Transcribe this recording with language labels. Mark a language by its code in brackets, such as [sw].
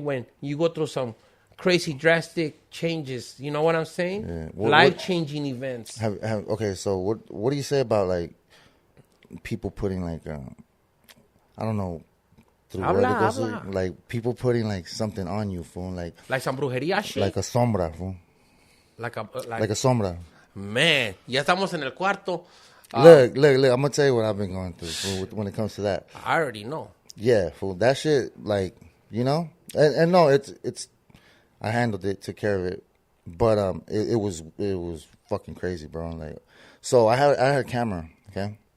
[en] When you go through some crazy drastic changes, you know what I'm saying? Yeah. Life-changing events. Okay, so what do you say about like people putting like I don't know, like people putting like something on you, fool, like some brujería shit, like a sombra, fool. Like a sombra. [es] Man, ya estamos en el cuarto. [en] Look, I'm going to tell you what I've been going through when it comes to that. I already know. Yeah, fool. That shit, like, you know? And no, it's I handled it, took care of it. But it was fucking crazy, bro. Like, so I had a camera, okay?